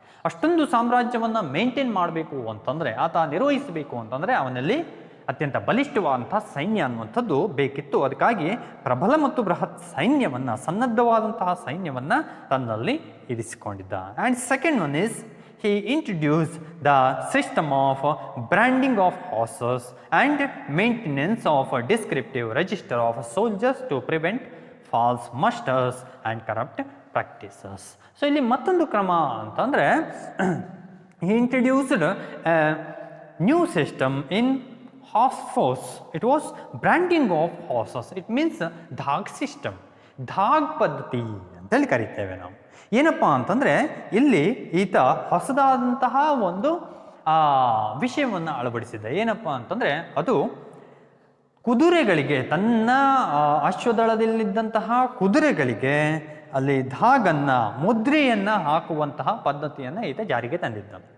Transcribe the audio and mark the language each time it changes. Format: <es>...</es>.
<kn>ಅಷ್ಟೊಂದು ಸಾಮ್ರಾಜ್ಯವನ್ನು ಮೇಂಟೈನ್ ಮಾಡಬೇಕು ಅಂತಂದರೆ, ಆತ ನಿರ್ವಹಿಸಬೇಕು ಅಂತಂದರೆ ಅವನಲ್ಲಿ ಅತ್ಯಂತ ಬಲಿಷ್ಠವಾದಂಥ ಸೈನ್ಯ ಅನ್ನುವಂಥದ್ದು ಬೇಕಿತ್ತು. ಅದಕ್ಕಾಗಿ ಪ್ರಬಲ ಮತ್ತು ಬೃಹತ್ ಸೈನ್ಯವನ್ನು, ಸನ್ನದ್ಧವಾದಂತಹ ಸೈನ್ಯವನ್ನು ತನ್ನಲ್ಲಿ ಇರಿಸಿಕೊಂಡಿದ್ದ.</kn> <en>And second one is he introduced the system of branding of horses and maintenance of a descriptive register of soldiers to prevent false musters and corrupt practices. So</en> <kn>ಇಲ್ಲಿ ಮತ್ತೊಂದು ಕ್ರಮ ಅಂತಂದರೆ</kn> <en>he introduced a new system in horse force. It was branding of horses. It means</en> <kn>ಧಾಗ್ system, ಧಾಗ್ ಪದ್ಧತಿ ಅಂತೇಳಿ ಕರಿತೇವೆ ನಾವು. ಏನಪ್ಪ ಅಂತಂದರೆ ಇಲ್ಲಿ ಈತ ಹೊಸದಾದಂತಹ ಒಂದು ವಿಷಯವನ್ನು ಅಳವಡಿಸಿದ್ದ. ಏನಪ್ಪ ಅಂತಂದರೆ ಅದು ಕುದುರೆಗಳಿಗೆ, ತನ್ನ ಅಶ್ವದಳದಲ್ಲಿದ್ದಂತಹ ಕುದುರೆಗಳಿಗೆ ಅಲ್ಲಿ ಧಾಗನ್ನು, ಮುದ್ರೆಯನ್ನು ಹಾಕುವಂತಹ ಪದ್ಧತಿಯನ್ನು ಈತ ಜಾರಿಗೆ ತಂದಿದ್ದ.</kn>